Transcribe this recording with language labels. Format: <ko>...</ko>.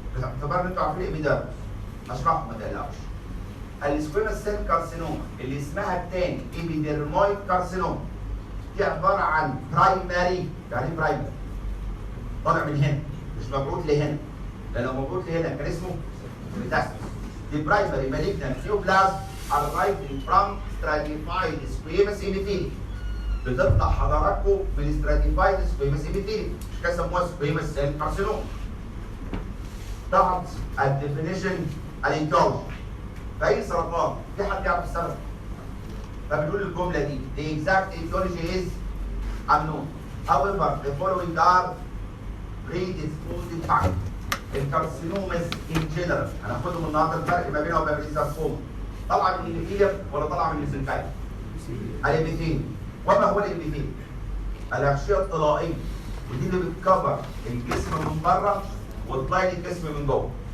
<ar>باعتبار ان انتوا عارفين الابيديرمس اشرحه ما تقلقش. السكويموس سيل كارسينوما اللي اسمها الثاني ايبيديرمويد كارسينوما دي عباره عن برايمري. يعني برايمري طالع من هنا مش مبعوث لهنا، لان لو مبعوث لهنا كان اسمه ميتاستاسيس. دي برايمري مالجنت نيوبلازم</ar> <en>arising from stratified squamous epithelium.</en> <ar>بتطلع حضراتكم من</ar> <en>stratified squamous epithelium</en> <ar>مش كده سموها سكويموس سيل كارسينوما. تحت الديفينيشن الانتولوجي في اي سرطان في حد يعرف السبب؟ فبنقول الجمله دي</ar> <en>the exact etiology is unknown. However, the following are predisposing factors.</en> <ar>الكارسينومز ان جنرال هناخدهم النهارده الفرق ما بينها وبين الريساركوما. طالعه من الابيثيليوم ولا طالعه من الميزنكايم؟ الابيثيليوم. وما هو الابيثيليوم؟ الاغشيه الطلائيه ودي اللي بتكفر الجسم من بره وتطلع الجسم من جوه.</ar>